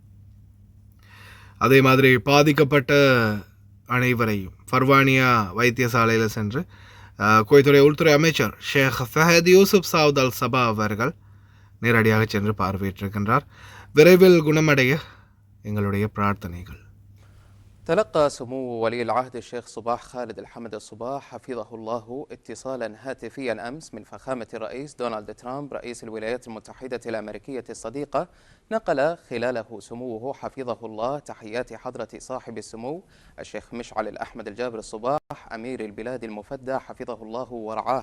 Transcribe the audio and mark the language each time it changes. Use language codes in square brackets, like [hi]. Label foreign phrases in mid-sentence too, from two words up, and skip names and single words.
[ta] அதே மாதிரி பாதிக்கப்பட்ட அனைவரையும் ஃபர்வானியா வைத்தியசாலையில் சென்று குவைத்துடைய உள்துறை அமைச்சர் ஷேக் ஃபஹத் யூசுப் சாவுத் அல் சபா அவர்கள் நேரடியாக சென்று பார்வையிட்டிருக்கின்றார். விரைவில் குணமடைய எங்களுடைய பிரார்த்தனைகள். [ar] تلقى سمو ولي العهد الشيخ صباح خالد الحمد الصباح حفظه الله اتصالا هاتفيا أمس من فخامة الرئيس دونالد ترامب رئيس الولايات المتحدة الأمريكية الصديقة، نقل خلاله سموه حفظه الله تحيات حضرة صاحب السمو الشيخ مشعل الأحمد الجابر الصباح أمير البلاد المفدى حفظه الله ورعاه.